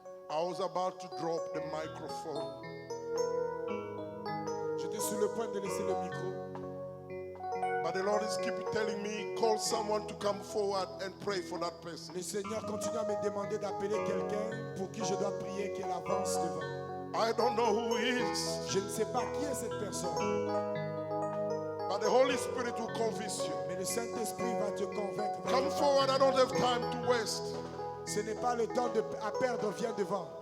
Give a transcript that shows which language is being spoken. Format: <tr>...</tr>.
<en>I was about to drop the microphone,</en> <fr>J'étais sur le point de laisser le micro.</fr> <en>but the Lord is keep telling me, call someone to come forward and pray for that person.</en> <fr>Le Seigneur continue à me demander d'appeler quelqu'un pour qui je dois prier qu'elle avance devant.</fr> <en>I don't know who he is,</en> <fr>Je ne sais pas qui est cette personne,</fr> <en>but the Holy Spirit will convince you.</en> <fr>mais le Saint-Esprit va te convaincre.</fr> <en>Come forward, I don't have time to waste.</en> <fr>Ce n'est pas le temps à perdre, viens devant.</fr>